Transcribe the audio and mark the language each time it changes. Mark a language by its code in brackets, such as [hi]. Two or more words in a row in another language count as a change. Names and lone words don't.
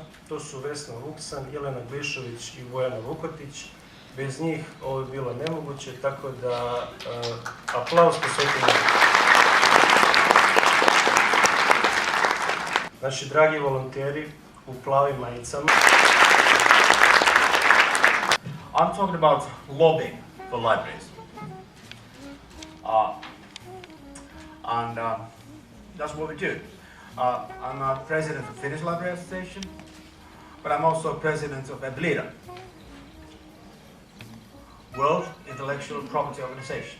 [sr] To su Vesna Vuksan, Jelena Glišović i Bojana Vukotić. Bez njih ovo je bilo nemoguće, tako da aplauz posvetim. Naši dragi volonteri u plavim majicama. [en] I'm talking about lobbying for libraries. That's what we do. I'm a president of Finnish Library Association, but I'm also president of EBLIRA, World Intellectual Property Organization.